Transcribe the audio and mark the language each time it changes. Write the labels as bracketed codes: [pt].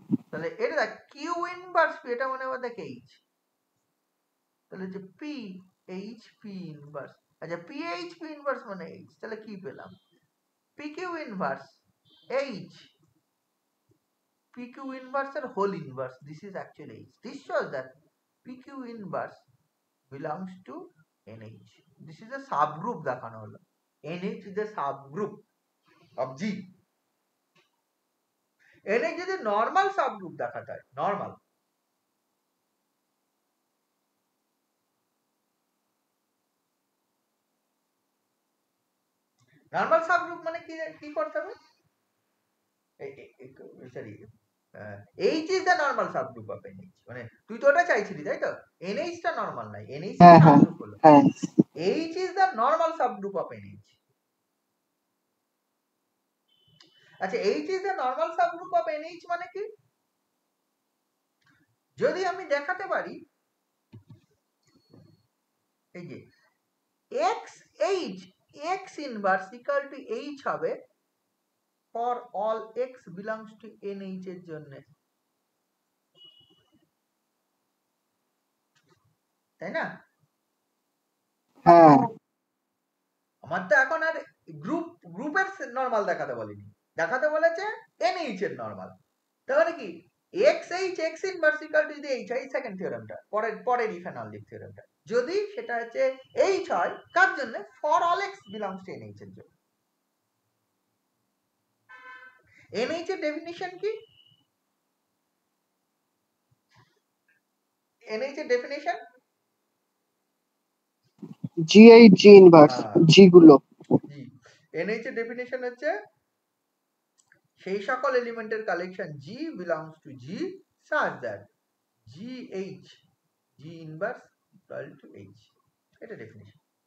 [bn] তাহলে এটা দেখ কিউ ইনভার্স পি, এটা মনে হবে দেখ এইচ, তাহলে যে পি এইচ পি ইনভার্স। আচ্ছা, পি এইচ পি ইনভার্স মানে এইচ, তাহলে কি পেলাম, P Q inverse H P Q inverse এর whole inverse, this is actually H. [en] This shows that P Q inverse belongs to NH. This is a subgroup [bn] দেখানো হলো, [en] NH is a subgroup of G। [bn] NH যদি normal subgroup দেখাতে হয়, normal, normal subgroup মানে কি, কি করতে হবে, sorry, [en] H is the normal subgroup of NH, [bn] মানে তুই তো ওটা চাইছিলি তাই তো, NH টা নর্মাল নাই, NH হ্যাঁ হ্যাঁ সাবগ্রুপ হলো, হ্যাঁ [en] H is the normal subgroup of NH। আচ্ছা, H is the normal subgroup of NH [bn] মানে কি, যদি আমি দেখাতে পারি এই যে [en] XH X inverse equal to H হবে for all X belongs to NH এর জন্য, তাই না? [bn] হ্যাঁ আমার তো এখন আর গ্রুপের নরমাল দেখাতে বলেনি, দেখাতে বলেছে NH এর নরমাল। তাহলে কি XH X inverse equal to যদি H হয়, সেকেন্ড থিওরেমটা, পরের ইফেনলিক থিওরেমটা, যদি সেটা হচ্ছে H হয়, কার জন্য, for all X belongs to NH এর জন্য। NH এর ডেফিনিশন কি, NH এর ডেফিনিশন GH G ইনভার্স, জি গুলো। জি, NH এর ডেফিনিশন হচ্ছে সেই সকল এলিমেন্টের collection [en] G belongs to G such that GH G inverse equal to H, [bn] এটা ডেফিনিশন।